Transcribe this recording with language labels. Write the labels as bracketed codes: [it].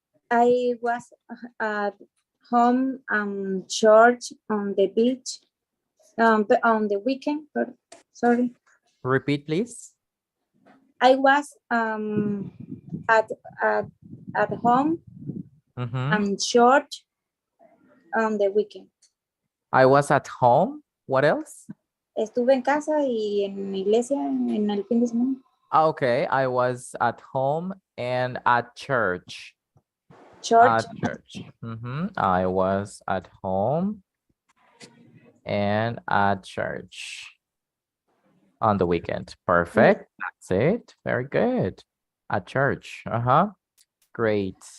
[en] I was at home church on the beach on the weekend. Sorry. Repeat, please. I was at home and church on the weekend. I was at home. What else? [es] Estuve en casa y en mi iglesia en el fin de semana. [en] Okay, I was at home and at church. Church. At church. I was at home and at church on the weekend. Perfect. That's it. Very good. At church. Great.